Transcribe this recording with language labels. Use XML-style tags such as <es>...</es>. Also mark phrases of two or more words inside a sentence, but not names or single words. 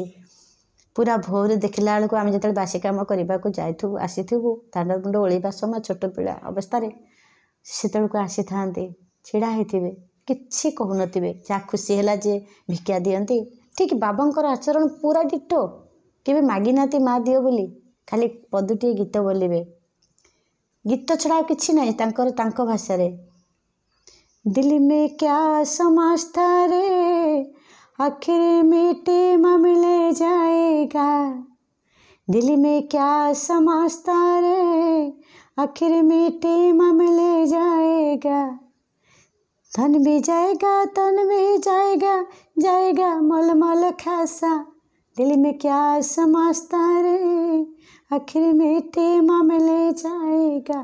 <or>ପୁରା ଭୋରୁ ଦେଖିଲା ବେଳକୁ ଆମେ ଯେତେବେଳେ ବାସି କାମ କରିବାକୁ ଯାଇଥିବୁ, ଆସିଥିବୁ, ଦାଣ୍ଡ ମୁଣ୍ଡ ଓଳିବା ସମୟ, ଛୋଟ ପିଲା ଅବସ୍ଥାରେ ସେତେବେଳକୁ ଆସିଥାନ୍ତି, ଛିଡ଼ା ହେଇଥିବେ, କିଛି କହୁନଥିବେ, ଯାହା ଖୁସି ହେଲା ଯେ ଭିକ୍ଷା ଦିଅନ୍ତି। ଠିକ୍ ବାବାଙ୍କର ଆଚରଣ ପୁରା ଡିଟୋ, କେବେ ମାଗିନାହାନ୍ତି ମା ଦିଅ ବୋଲି, ଖାଲି ପଦୁଟିଏ ଗୀତ ବୋଲିବେ, ଗୀତ ଛଡ଼ା ଆଉ କିଛି ନାହିଁ ତାଙ୍କର, ତାଙ୍କ ଭାଷାରେ।</or> <hi>दिल में क्या समझता रे, आखिर मिट्टी में मिल जाएगा, दिल में क्या समझता रे, आखिर मिट्टी में मिल जाएगा, धन भी जाएगा, तन भी जाएगा, जाएगा मलमल खासा, दिल में क्या समझता रे, आखिर मिट्टी में मिल जाएगा।</hi>